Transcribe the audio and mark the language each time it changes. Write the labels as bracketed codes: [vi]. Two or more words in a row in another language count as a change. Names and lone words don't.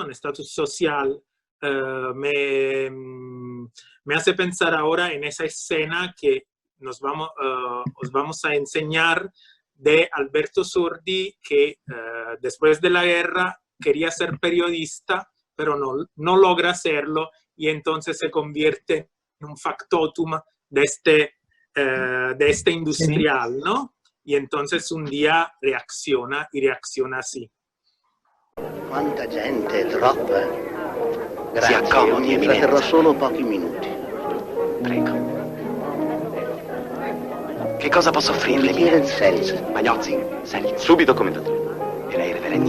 [es] Un estatus social, me hace pensar ahora en esa escena que os vamos a enseñar de Alberto Sordi, que después de la guerra quería ser periodista, pero no logra hacerlo, y entonces se convierte en un factotum de este industrial, ¿no? Y entonces un día reacciona, y reacciona así. [it] Quanta gente, troppa. Grazie, Si accomodi, mi tratterrò solo pochi minuti. Prego. Che cosa posso offrirle? Un bicchiere di seltz. Magnozzi, sali. Subito, commendatore. E lei, reverendo?